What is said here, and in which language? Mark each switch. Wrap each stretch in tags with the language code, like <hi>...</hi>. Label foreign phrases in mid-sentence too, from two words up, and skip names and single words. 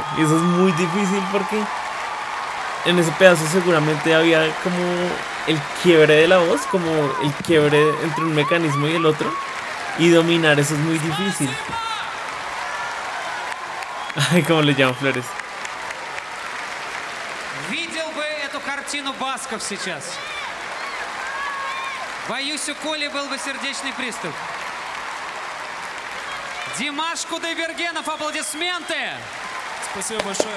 <es>Y eso es muy difícil porque en ese pedazo seguramente había como el quiebre de la voz, como el quiebre entre un mecanismo y el otro. Y dominar eso es muy difícil. Ay, como le llaman Flores.</es> <ru>Видел бы эту картину Басков сейчас. Боюсь, у Коли был бы сердечный приступ. Димаш Кудайбергенов, аплодисменты! Спасибо большое.</ru>